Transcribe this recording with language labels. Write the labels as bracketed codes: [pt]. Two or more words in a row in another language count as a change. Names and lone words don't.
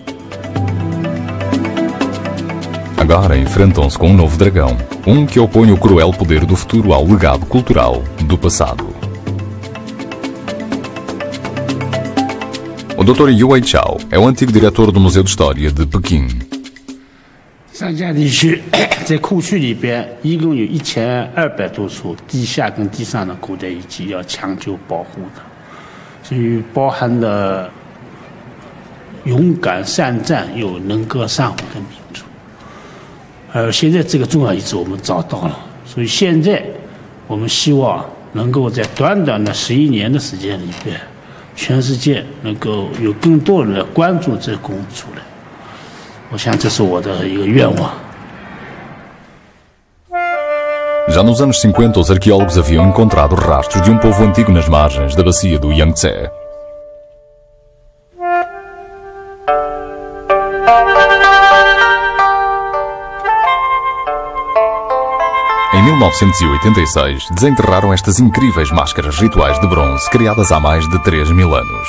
[pt] Agora enfrentam-se com um novo dragão, um que opõe o cruel poder do futuro ao legado cultural do passado. O Dr. Yue Chao é o antigo diretor do Museu de História de Pequim. [zh] 三峡地区在库区里边，一共有1200多处地下跟地上的古代遗迹要抢救保护的，所以包含了勇敢善战又能歌善舞的民族。现在这个重要遗址我们找到了，所以现在我们希望能够在短短的11年的时间里边，全世界能够有更多人来关注这个公物出来。我想这是我的一个愿望。 [pt] Já nos anos 50, os arqueólogos haviam encontrado rastros de um povo antigo nas margens da bacia do Yangtze. Em 1986, desenterraram estas incríveis máscaras rituais de bronze criadas há mais de 3.000 anos.